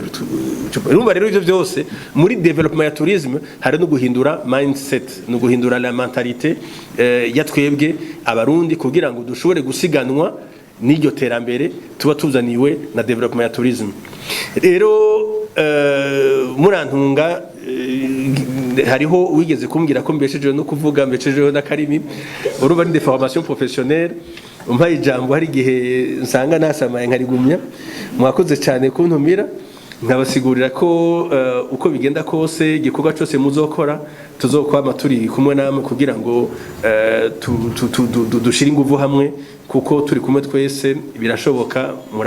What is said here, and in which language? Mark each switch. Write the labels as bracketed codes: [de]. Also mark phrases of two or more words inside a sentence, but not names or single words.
[rn] Urumva rero ivyo byose muri development ya tourisme hari no guhindura mindset, no guhindura [fr] la mentalité [rn] ya twebwe abarundi kugira ngo dushobore gusiganwa n'iryo terambere tuba tuzaniwe na development ya tourisme. Rero murantunga hariho wigeze kumbwira ko mbeshejeho no kuvuga mbeshejeho na karimi uruba ni [fr] de formation professionnelle [rn] umpaye ijambo hari gihe nsanga nasamaye nkarigumya. Mwakoze cyane kuntumira, nkabasigurira ko uko bigenda kose igikorwa cyose muzokora tuzokwama turi kumwe namwe kugira ngo dushire inguvu hamwe kuko turi kumwe twese birashoboka.